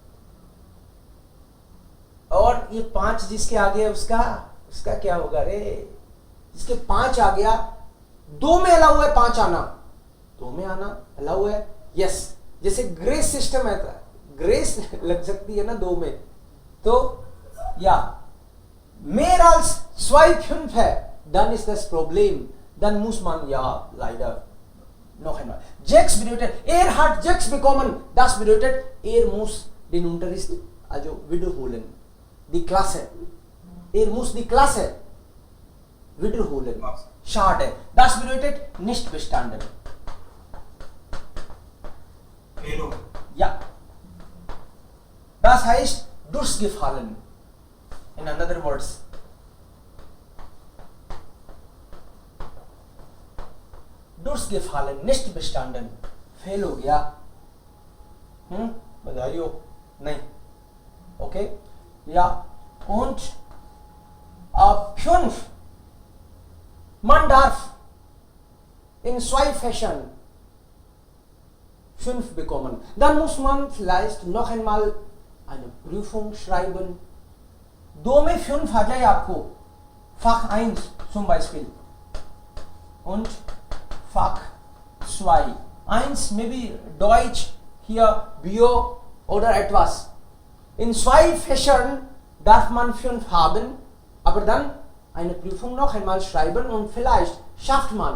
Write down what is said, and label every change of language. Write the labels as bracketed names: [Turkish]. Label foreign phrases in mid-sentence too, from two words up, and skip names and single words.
[Hindi] और ये 5 जिसके आगे है उसका क्या होगा रे, जिसके 5 आ गया, 2 में अलाउ है 5 आना, 2 में आना अलाउ है, यस। जैसे [English] grace system [Hindi] है, ग्रेस लग सकती है ना 2 में, तो या [German] mer als 2/5 dann ist das Problem, dann muss man ja leider noch einmal. 6 bedeutet, er hat 6 bekommen, das bedeutet, er muss den Unterricht also wiederholen, die Klasse, er muss die Klasse wiederholen. Schade, das bedeutet nicht bestanden. Ja, das heißt durchgefallen. [English] In other words, [German] durchgefallen, nicht bestanden, [Hindi] फेल हो गया। बधाई हो नहीं, ओके। [German] या und 5 man darf in 2 Fächern 5 bekommen, dann muss man vielleicht noch einmal eine Prüfung schreiben। [Hindi] 2 में 5 आ जाए आपको, [German] Fach 1 zum Beispiel und Fach 2. 1 maybe Deutsch, hier Bio oder etwas. In 2 Fächern darf man 5 haben, aber dann eine Prüfung noch einmal schreiben und vielleicht schafft man.